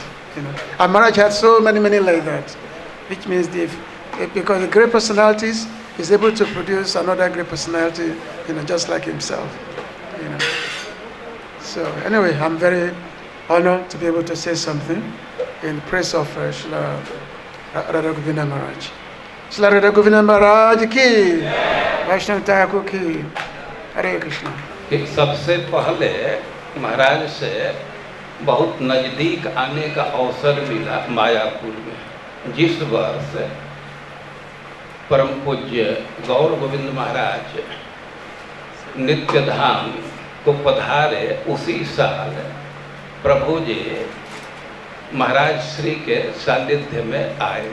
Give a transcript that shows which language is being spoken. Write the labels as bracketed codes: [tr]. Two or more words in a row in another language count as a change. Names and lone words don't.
[en] And Maharaj had so many like that, which means because the great personalities is able to produce another great personality, just like himself. So anyway, I'm very honored to be able to say something in praise of Srila Radha Govinda Maharaj. [hi] Srila Radha Govinda Maharaj ki, Vaishnava Thakur ki, Hare Krishna. सबसे पहले महाराज से बहुत नज़दीक आने का अवसर मिला मायापुर में, जिस वर्ष परम पूज्य गौर गोविंद महाराज नित्य धाम को पधारे उसी साल प्रभु जी महाराज श्री के सानिध्य में आए।